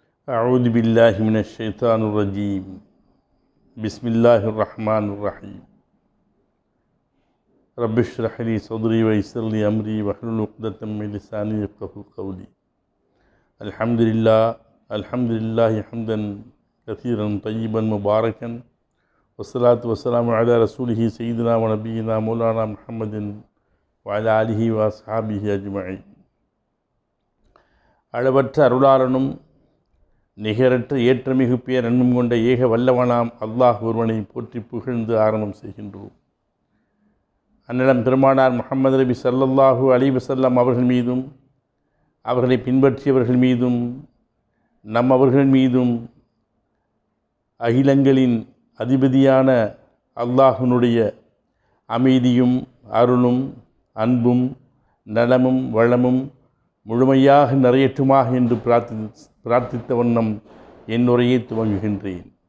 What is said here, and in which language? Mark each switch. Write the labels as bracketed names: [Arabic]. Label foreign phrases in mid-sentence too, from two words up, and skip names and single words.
[Arabic] أعوذ بالله من الشيطان الرجيم بسم الله الرحمن الرحيم رب اشرح لي صدري ويسر لي أمري واحلل عقدة من لساني يفقهوا قولي الحمد لله حمدا كثيرا طيبا مباركا والصلاة والسلام على رسوله سيدنا ونبينا مولانا محمد وعلى آله وأصحابه أجمعين. [Tamil] அளவற்ற அருளாளனும் நிகரற்ற ஏற்றமிகு பேரன்பும் கொண்ட ஏக வல்லவனாம் அல்லாஹ் ஒருவனை போற்றி புகழ்ந்து ஆரம்பம் செய்கின்றோம். அந்நிலம் பெருமானார் முஹம்மது நபி [Arabic] صلى الله عليه وسلم [Tamil] அவர்கள் மீதும் அவர்களை பின்பற்றியவர்கள் மீதும் அவர்கள் மீதும் அகிலங்களின் அதிபதியான அல்லாஹ்வினுடைய அமைதியும் அருளும் அன்பும் நலமும் வளமும் முழுமையாக நிறையற்றுமாக என்று பிரார்த்தித்த வண்ணம் என் உரையை துவங்குகின்றேன்.